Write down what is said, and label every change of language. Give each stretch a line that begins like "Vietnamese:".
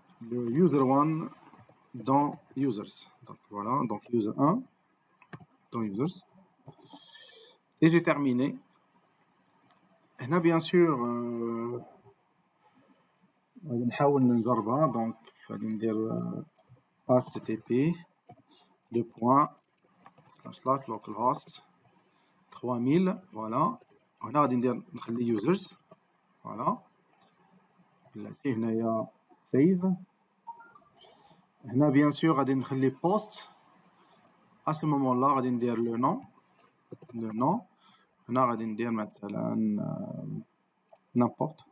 French: Le user1 dans users. Donc voilà, donc user1 dans users. Et j'ai terminé. Et là, bien sûr,
Arabic: نحاول نجربها. Donc, غادي ندير http //localhost 3000.
French: Voilà.
Arabic: هنا غادي نخلي users.
French: Voilà.
Arabic: بلاتي هنايا save. هنا
French: bien sûr
Arabic: غادي نخلي post.
French: À ce moment-là
Arabic: غادي ندير
French: le nom.
Arabic: هنا غادي ندير مثلا
French: n'importe.